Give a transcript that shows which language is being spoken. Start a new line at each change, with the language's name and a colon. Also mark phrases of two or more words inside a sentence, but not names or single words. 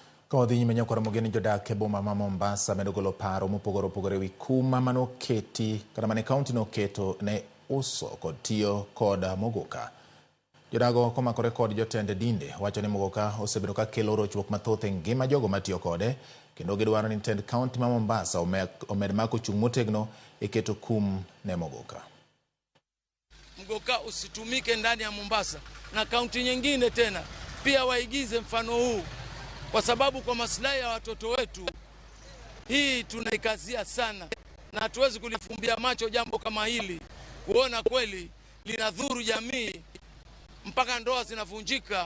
Luo (Kenya and Tanzania): Kodhi nyimenya kwa ramogeni jodak e boma ma Mombasa medo golo paro mopogore wi kuma manoketi kata mane kaunti no keto ne uso kod tiyo kod mogoka. Jodago komakore kod jotend dinde wacho ni mogoka osebedo ka kelo rochruok mathoth e ngima jogo matiyo kode, kendo gidwaro ni tend kaunti ma Mombasa omed mako chung' motegno e keto kum ne mogoka.
Swahili: Mogoka usitumike ndani ya Mombasa na kaunti nyingine tena pia waigize mfano huu, kwa sababu kwa maslahi ya watoto wetu hii tunaikazia sana, na hatuwezi kulifumbia macho jambo kama hili, kuona kweli linadhuru jamii mpaka ndoa zinavunjika.